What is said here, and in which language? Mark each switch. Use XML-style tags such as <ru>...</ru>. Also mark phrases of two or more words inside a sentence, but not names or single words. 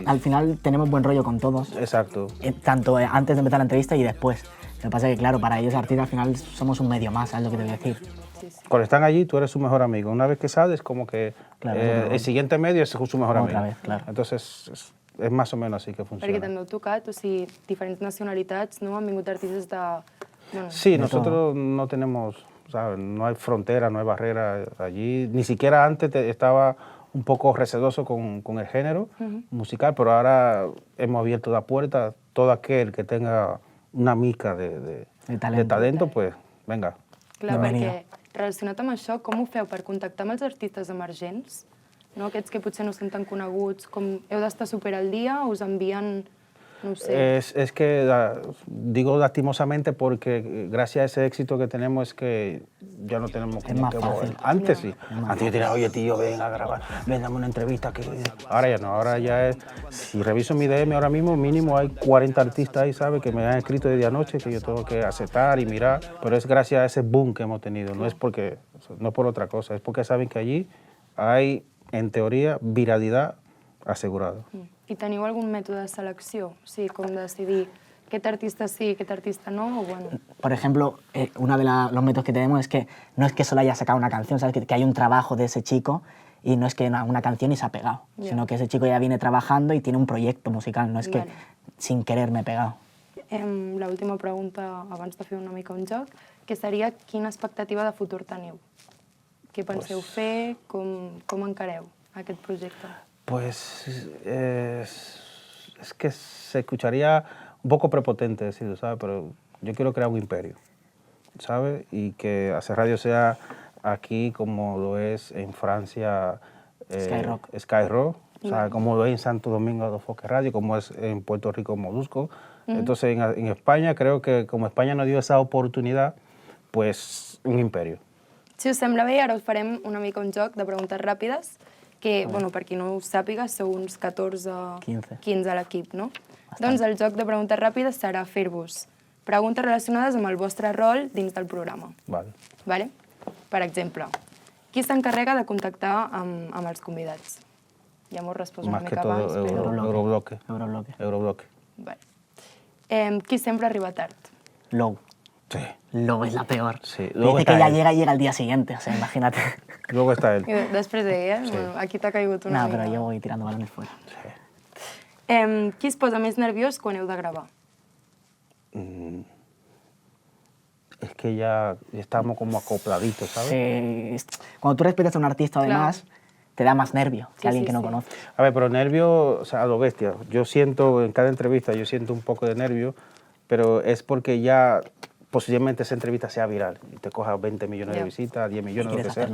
<es>Al final tenemos buen rollo con todos. Exacto. Tanto antes de empezar la entrevista y después. Lo que pasa es que, claro, para ellos artistas al final somos un medio más, ¿sabes lo que te voy a decir? Cuando están allí, tú eres su mejor amigo. Una vez que sales, como que Claro, el siguiente medio es su mejor amigo. Otra vez, claro. Entonces, es más o menos así que funciona.</es> <ca>Perquè també heu tocat, o sigui, diferents nacionalitats, no? Han vingut artistes de... Bueno, Sí,</ca> <es>nosotros no tenemos, ¿sabes? No hay frontera, no hay barrera allí. Ni siquiera antes estaba un poco receloso con el género musical, pero ahora hemos abierto la puerta. Todo aquel que tenga</es> <ca>una mica</ca> <es>de talento, pues venga.</es> <ca>Clar, perquè relacionat amb això, com ho feu per contactar amb els artistes emergents? No? Aquests que potser no són tan coneguts, com heu d'estar super al dia o us envien, no ho sé...</ca> <es>Es que, digo lastimosamente, porque gracias a ese éxito que tenemos es que ya no tenemos como más que fácil. Antes sí. Antes yo tenía, oye tío, ven a grabar, ven, dame una entrevista. Ahora ya no, ahora ya es... Si reviso mi DM ahora mismo, mínimo hay 40 artistas ahí, ¿sabes? Que me han escrito desde anoche, que yo tengo que aceptar y mirar. Pero es gracias a ese boom que hemos tenido, no es porque, no por otra cosa, es porque saben que allí hay, en teoría, viralidad asegurada.</es> <ca>I teniu algun mètode de selecció? O sigui, com decidir aquest artista sí, aquest artista no, o bueno...</ca> <es>Por ejemplo, uno de los métodos que tenemos es que no es que solo haya sacado una canción, ¿sabes? Que hay un trabajo de ese chico y no es que una canción y se ha pegado, sino que ese chico ya viene trabajando y tiene un proyecto musical, no es que sin querer me he pegado.</es> <ca>L'última pregunta, abans de fer una mica un joc, que seria quina expectativa de futur teniu? Què penseu fer? Com encareu aquest projecte?</ca> <es>Pues es que se escucharía un poco prepotente decirlo, ¿sabes? Pero yo quiero crear un imperio, ¿sabes? Y que Hacer Radio sea aquí como lo es en Francia Skyrock, o sea, como lo es en Santo Domingo de Foque Radio, como es en Puerto Rico Molusco. Entonces en España creo que como España nos dio esa oportunidad, pues un imperio.</es> <ca>Si us sembla bé, ara us farem una mica un joc de preguntes ràpides, que, bueno, per qui no ho sàpiga, sou uns 15 a l'equip, no? Doncs el joc de preguntes ràpides serà fer-vos preguntes relacionades amb el vostre rol dins del programa. Vale. Per exemple, qui s'encarrega de contactar amb els convidats? Ja m'ho he respost una</ca> <es>Más que</es> <ca>mica</ca> <es>todo</es> <ca>abans, però...</ca> <es>Eurobloque.</es> <ca>Vale. Qui sempre arriba tard? Low. Sí.</ca> <es>Low es la peor. Sí. Dice que ya llega al día siguiente, o sea, imagínate. Luego está él.</es> <ca>I després d'ell, bueno, aquí t'ha caigut una</ca> <es>No,</es> <ca>mica.</ca> <es>pero yo voy tirando balones fuera.</es> <ca>Qui es posa més nerviós quan heu de gravar?</ca> <es>Es que ya estamos como acopladitos, ¿sabes? Sí. Cuando tú respetas a un artista, además, te da más nervio que alguien que no conoces. A ver, pero nervio, o sea, a lo bestia. Yo siento, en cada entrevista, yo siento un poco de nervio, pero es porque ya posiblemente esa entrevista sea viral y te coja 20 millones de visitas, 10 millones, lo que sea.</es>